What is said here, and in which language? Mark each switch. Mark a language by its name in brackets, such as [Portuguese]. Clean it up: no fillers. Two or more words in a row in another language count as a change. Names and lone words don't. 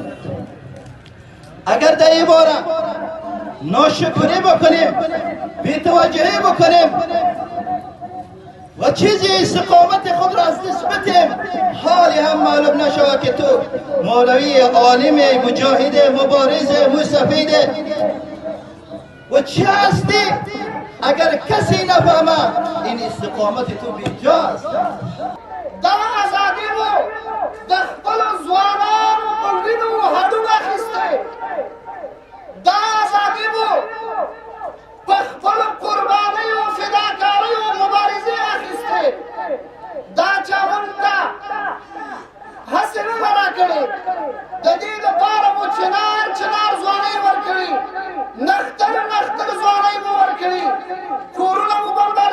[Persian] اگر در این باره ناشکری بکنیم بی‌توجهی بکنیم و چیزی استقامت خود را از دست بدیم حالی هم معلوم نشود که تو مولوی عالم مجاهد مبارز مستفید و چی هستی اگر کسی نفهمه این استقامت تو بیجاست. در آزادی و در [Pashto] خپل ځوانان په وینو هډونه اخیستی دا ازادي مو په خپلو قربانیو فداکاریو مبارزې اخیستې دا چا موږ ته هسې نه ده راکړې د دې لپاره مو چنار ځوانۍ ورکړي نختر ځوانۍ مو ورکړي کورونه مو بمبار